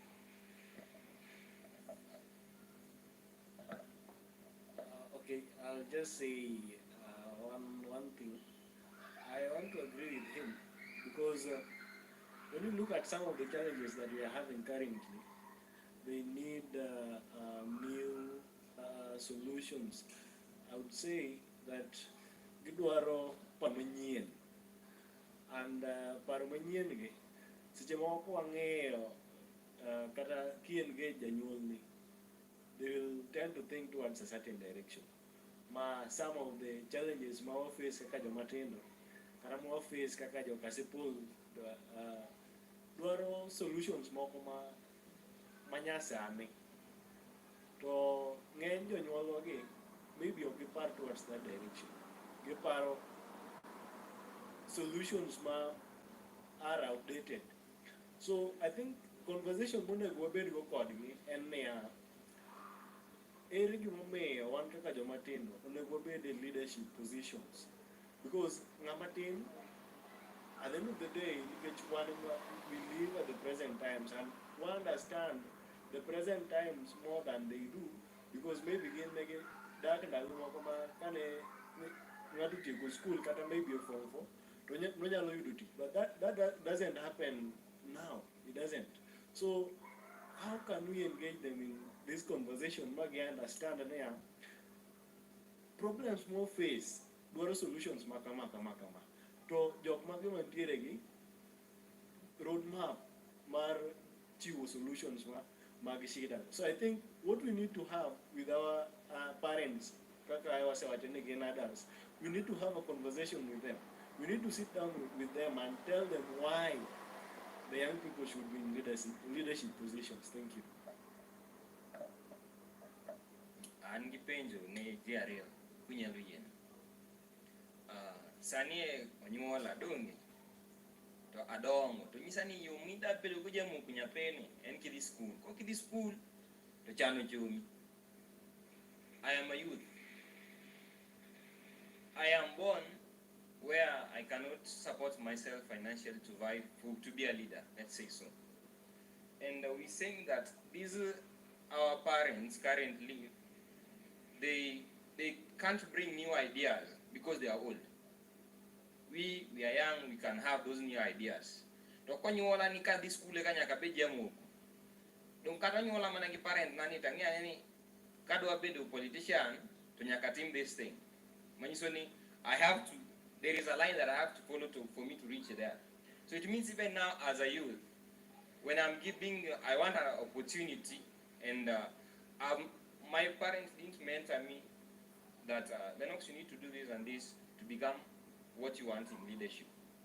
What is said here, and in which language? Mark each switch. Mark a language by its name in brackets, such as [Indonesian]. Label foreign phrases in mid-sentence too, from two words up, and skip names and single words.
[English] Okay, I'll just say one thing. I want to agree with him because when you look at some of the challenges that we are having currently, they need new solutions. I would say that [Luo (Kenya and Tanzania)] gidwaro pamanyien and paramanyien ge seche moko wang'eyo kata kien ge janyuolni, they will tend to think towards a certain direction. [English] Some of the challenges [Luo (Kenya and Tanzania)] ma face kaka jomatindo kata ma face kaka jokasipul dwaro solutions moko manyasani, to ng'eny jonyuolwa gi maybe ok gipar [English] towards that direction. Giparo solutions are outdated. So I think conversation [Luo (Kenya and Tanzania)] monego wabed go kodgi en niya, ere gimomiyo wan kaka jomatindo onego wabed [English] in leadership positions, because [Luo (Kenya and Tanzania)] ng'ama tin [English] at the end of the day we live at the present times and we understand the present times more than they do, because maybe [Luo (Kenya and Tanzania)] gin negi dak ndalo moko ma kane ng'ato tieko school kata maybe form 4 to nonyalo yudo tich, [English] but that doesn't happen now. It doesn't. So how can we engage them in this conversation where they understand that problems more [Luo (Kenya and Tanzania)] face dwaro solutions makama to jok mage mantiere gi roadmap mar chiwo solutions mag shida. [English] So I think what we need to have with our parents, kaka I was saying again, adults, we need to have a conversation with them. We need to sit down with them and tell them why the young people should be in leadership positions. Thank you. [Luo (Kenya and Tanzania)] An gi penjo ne ji ariyo kunyalo yien. Sani onyuola donge to adongo to nyisa ni yo mida bedo go jamuko nyathini en kidhi school. Ko kidhi school to chano chomi. [English] I am a youth. I am born where I cannot support myself financially to be a leader, let's say so. And we're saying that these our parents currently, they can't bring new ideas because they are old. We are young, we can have those new ideas. [Luo (Kenya and Tanzania)] To konyuola ni kadhi school ka nyaka be jamuko. Dong kata nyuola mana gi parent nani tang'eya ni kadwa bedo politician to nyaka tim [English] this thing. [Luo (Kenya and Tanzania)] Manyiso ni [English] there is a line that I have to follow for me to reach there. So it means even now as a youth, when I want an opportunity, and my parents didn't mentor me that Lennox, you need to do this and this to become what you want in leadership.